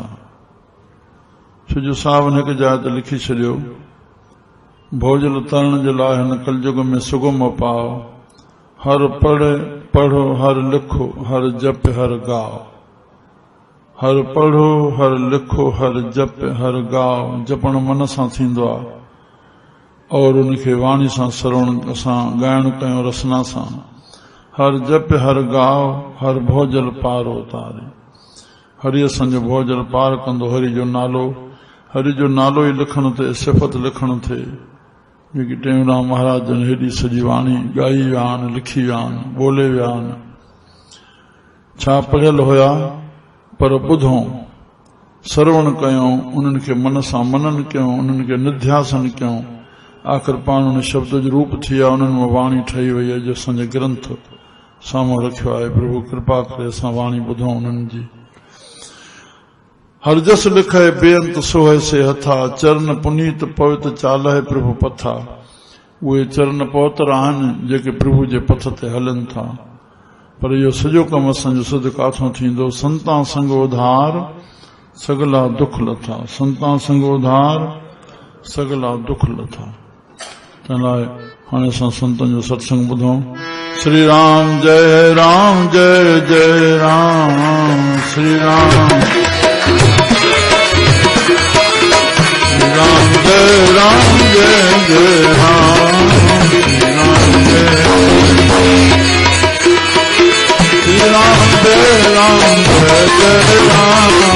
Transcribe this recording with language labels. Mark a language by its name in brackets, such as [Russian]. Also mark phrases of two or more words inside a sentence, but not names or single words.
[Sindhi] छो जो साहिब हिकु जाइ ते लिखी छॾियो, भोजल तरण जे लाइ हिन कलयुग में सुगम पाओ। [Hindi] हर पढ़ो हर लिखो हर जप हर गाओ। हर पढ़ो हर लिखो हर जप हर गाओ। [Sindhi] जपण मन सां थींदो आहे, और उनखे वाणी सां श्रवण असां ॻाइण कयूं रसना सां। [Hindi] हर जप हर गाओ हर भोजल पार उतारे। [Sindhi] हरि असांजो भोजल पार कंदो। हरि जो नालो, हरि जो नालो ई लिखण थिए, सिफ़त लिखण थिए, जेकी टेऊंराम महाराज जन हेॾी सॼी वाणी ॻाई विया आहिनि, लिखी विया आहिनि, ॿोले विया आहिनि। छा पढ़ियल हुया, पर ॿुधूं, श्रवण कयूं, उन्हनि खे मन सां मनन कयूं, उन्हनि खे निध्यासन कयूं। आख़िर पाण उन शब्द जो रूप थी विया, उन्हनि में वाणी ठही वई आहे, जो असांजे ग्रंथ साम्हूं रखियो आहे। प्रभु कृपा करे असां वाणी ॿुधूं उन्हनि जी। [Hindi] हर जस लिखे बेअंत सोहे से हथा। चरण पुनीत पवित्र चालहे प्रभु पथा। [Sindhi] उहे चरण पवित्र आहिनि जेके प्रभु जे पथ ते हलनि था। पर इहो सॼो कमु असांजो सिद्ध काथों थींदो? [Hindi] संतां संग उधार सगला दुख लथा। संतां संग उधार सगला दुख लथा। [Sindhi] तंहिं लाइ हाणे असां संतनि जो सत्संग ॿुधूं। [Hindi] श्री राम जय जय राम। श्री राम जय जय राम। श्री राम जय जय राम।